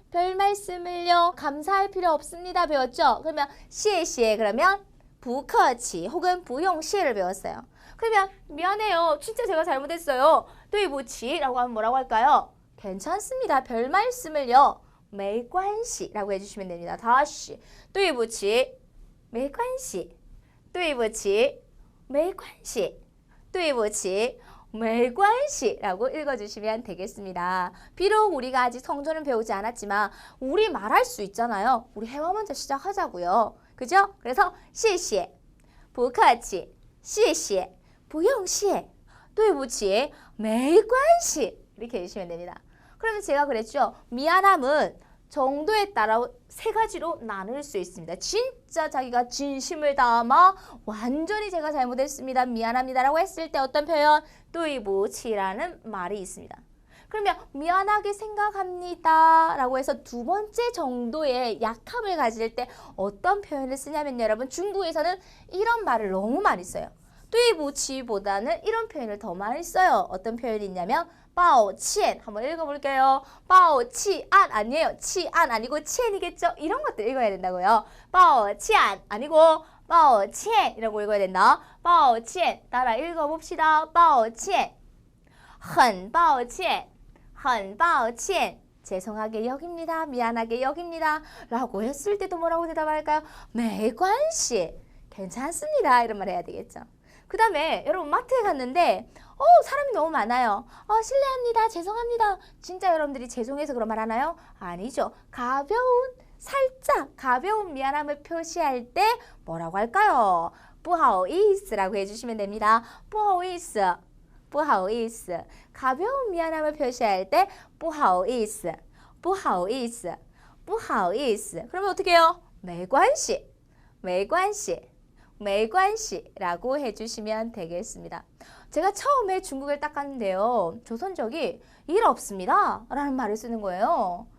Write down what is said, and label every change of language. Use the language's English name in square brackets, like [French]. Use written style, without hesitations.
[Korean] 별 말씀을요. 감사할 필요 없습니다 배웠죠? 그러면 시에 그러면 不客气 혹은 不用谢를 배웠어요. 그러면 미안해요. 진짜 제가 잘못했어요. 对不起라고 하면 뭐라고 할까요? 괜찮습니다. 별 말씀을요. 没关系라고 해주시면 됩니다. [Chinese] 다시 对不起没关系对不起没关系对不起没关系 [Korean] 라고 읽어주시면 되겠습니다. 비록 우리가 아직 성조는 배우지 않았지만 우리 말할 수 있잖아요. 우리 회화 먼저 시작하자고요. 그죠? [Chinese] 그래서 谢谢不客气谢谢不用谢对不起没关系 [Korean] 이렇게 해주시면 됩니다. 그러면 제가 그랬죠. 미안함은 정도에 따라 세 가지로 나눌 수 있습니다. 진짜 자기가 진심을 담아 완전히 제가 잘못했습니다. 미안합니다라고 했을 때 어떤 표현? 对不起라는 말이 있습니다. 그러면 미안하게 생각합니다 라고 해서 두 번째 정도의 약함을 가질 때 어떤 표현을 쓰냐면 여러분 중국에서는 이런 말을 너무 많이 써요. 对不起보다는 이런 표현을 더 많이 써요. 어떤 표현이 있냐면 抱歉 한번 읽어볼게요. 抱歉 아니에요. 歉 아니고 歉이겠죠? 이런 것들 읽어야 된다고요. 抱歉 아니고 抱歉이라고 읽어야 된다. 抱歉 따라 읽어봅시다. [Chinese] 抱歉很抱歉很抱歉 [Korean] 죄송하게 여깁니다. 미안하게 여깁니다. 라고 했을 때도 뭐라고 대답할까요? 没关系 괜찮습니다. 이런 말 해야 되겠죠. 그 다음에 여러분 마트에 갔는데 사람이 너무 많아요. 실례합니다. 죄송합니다. 진짜 여러분들이 죄송해서 그런 말 하나요? 아니죠. 살짝 가벼운 미안함을 표시할 때 뭐라고 할까요? 不好意思라고 해주시면 됩니다. [Chinese] 不好意思不好意思 [Korean] 가벼운 미안함을 표시할 때 不好意思不好意思不好意思그러면 어떻게 해요? [Chinese] 没关系没关系没关系 [Korean] 라고 해주시면 되겠습니다. 제가 처음에 중국을 딱 갔는데요. 조선족이 일 없습니다 라는 말을 쓰는 거예요.